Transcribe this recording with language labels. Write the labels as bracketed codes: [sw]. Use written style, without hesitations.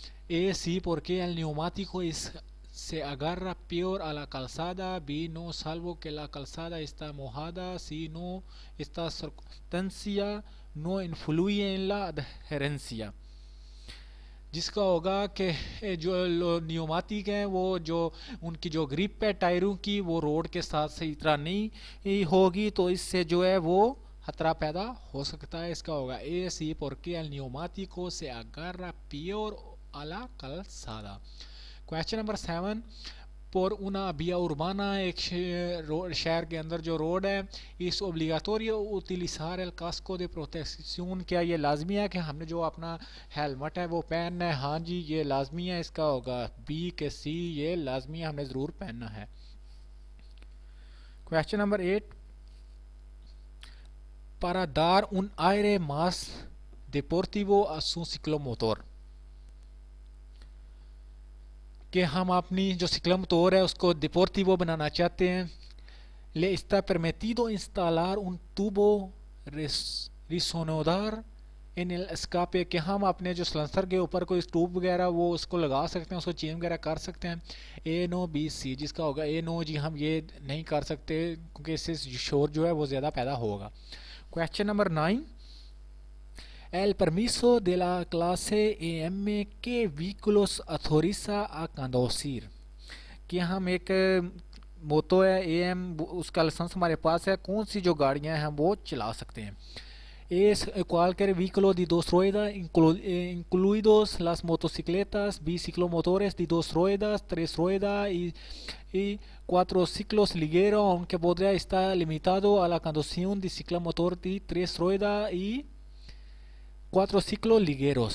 [hi] A C [es] porque el neumático se agarra peor a la calzada, B no salvo que la calzada está mojada, C no esta circunstancia no influye en la adherencia, [hi] जिसका होगा कि जो न्यूमाटिक हैं वो जो उनकी जो grip है टायरों की वो रोड के साथ सही तरह नहीं होगी, तो इससे जो है वो खतरा पैदा हो सकता है। इसका होगा [es] ए सी porque el neumático se agarra peor a la calzada। [hi] Question number 7: [es] por una vía urbana, [hi] एक शहर के अंदर जो रोड है, इस [es] obligatorio utilizar el casco de protección, [hi] क्या ये लाजमी है कि हमने जो अपना हेलमेट है वो पहनना है। हाँ जी, ये लाजमी है। इसका होगा बी के सी, ये लाजमी है, हमने ज़रूर पहनना है। [en] question number 8: [es] para dar un aire más deportivo a su ciclomotor, [hi] कि हम अपनी जो ciclomotor है उसको deportivo बनाना चाहते हैं. [es] Le está permitido instalar un tubo resonador [hi] इन escape, कि हम अपने जो सलेंसर के ऊपर कोई ट्यूब वगैरह वो उसको लगा सकते हैं, उसको चेंज वगैरह कर सकते हैं. ए नो बी सी, जिसका होगा ए नो जी हम ये नहीं कर सकते क्योंकि इससे शोर जो है वो ज़्यादा पैदा होगा. Question number 9. [es] El permiso de la clase EM que vehículos autoriza a conducir, [hi] कि हम एक मोतो है AM, उसका लाइसेंस हमारे पास है, कौन सी जो गाड़ियां हैं वो चला सकते हैं. [es] Es cualquier vehículo de dos ruedas, incluidos las motocicletas, biciclomotores de dos ruedas, tres ruedas y cuatro ciclos ligeros, aunque podría estar limitado a la conducción de ciclomotor de tres ruedas y cuatro ciclos ligeros.